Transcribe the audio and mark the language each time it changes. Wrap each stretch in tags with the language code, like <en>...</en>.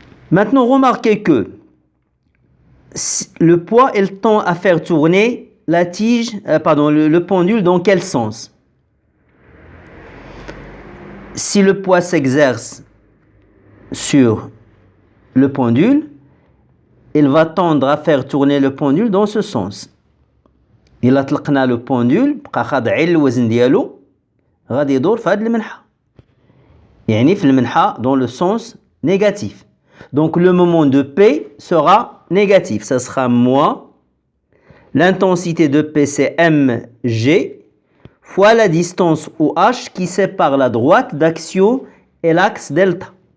<fr>Maintenant, remarquez que le poids, il tend à faire tourner la tige, le pendule dans quel sens? Si le poids s'exerce sur le pendule, il va tendre à faire tourner le pendule dans ce sens.</fr> <ar>إلا طلقنا le pendule بقى خاضع الوزن ديالو غادي يدور في هذه المنحة. يعني في المنحة</ar> <fr>dans le sens négatif. Donc le moment de P sera négatif. Ça sera moins. L'intensité de P c'est mg fois la distance OH qui sépare la droite d'axiaux et l'axe delta.</fr>